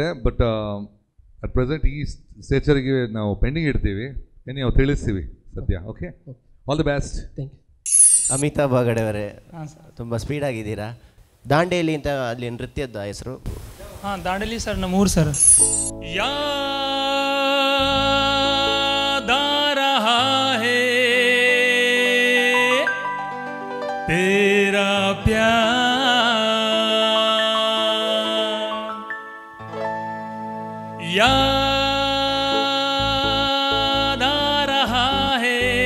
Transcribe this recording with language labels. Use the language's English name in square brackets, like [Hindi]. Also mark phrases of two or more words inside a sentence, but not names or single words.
[English] but at present [Kannada] ಈ ಸ್ಟೇಚರ್ಗೆ ನಾವು ಪೆಂಡಿಂಗ್ ಇಡ್ತೀವಿ, ನಾವು ತಿಳಿಸ್ತೀವಿ ಸದ್ಯ. [English] Okay, all the best. Thank you. [Kannada] ಅಮಿತಾಬ್ ಬಾಗಡೆ ಅವರೇ, ತುಂಬ ಸ್ಪೀಡಾಗಿದ್ದೀರಾ. ದಾಂಡೇಲಿ ಅಂತ ಅಲ್ಲಿ ನೃತ್ಯದ ಹೆಸರು? ಹಾಂ, ದಾಂಡೇಲಿ ಸರ್ ನಮ್ಮ ಊರು ಸರ್. [Hindi] याद आ रहा है तेरा प्यार, याद आ रहा है